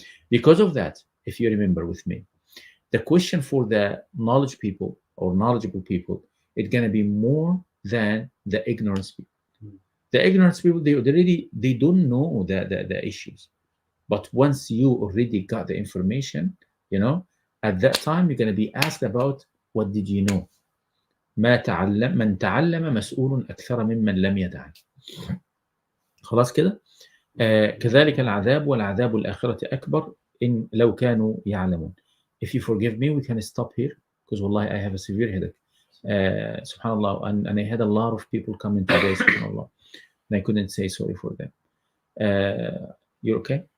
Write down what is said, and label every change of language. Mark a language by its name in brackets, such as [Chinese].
[English] Because of that, if you remember with me, the question for the knowledge people or knowledgeable people, it's going to be more than the ignorance people. The ignorance people, they don't know the issues. But once you already got the information, you know, at that time you're going to be asked about what did you know. [Arabic] من تعلم مسؤول أكثر ممن لم يتعلم. خلاص كده؟ كذلك العذاب والعذاب الآخرة أكبر إن لو كانوا يعلمون. [English] If you forgive me, we can stop here because wallahi I have a severe headache. Subhanallah, and I had a lot of people coming today, subhanallah, and I couldn't say sorry for them. You're okay?